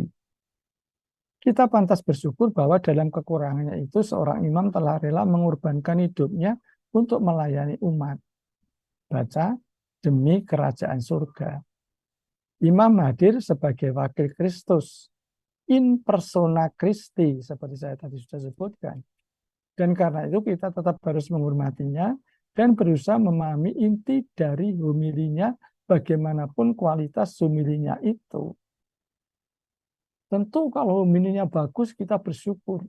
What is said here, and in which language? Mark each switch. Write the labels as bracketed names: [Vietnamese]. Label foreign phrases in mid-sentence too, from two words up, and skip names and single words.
[Indonesian] Kita pantas bersyukur bahwa dalam kekurangannya itu seorang imam telah rela mengorbankan hidupnya untuk melayani umat. Baca demi kerajaan surga. Imam hadir sebagai wakil Kristus. [Latin] In persona Christi, [Indonesian] seperti saya tadi sudah sebutkan. Dan karena itu kita tetap harus menghormatinya dan berusaha memahami inti dari homilinya, bagaimanapun kualitas homilinya itu. Tentu kalau homilinya bagus, kita bersyukur.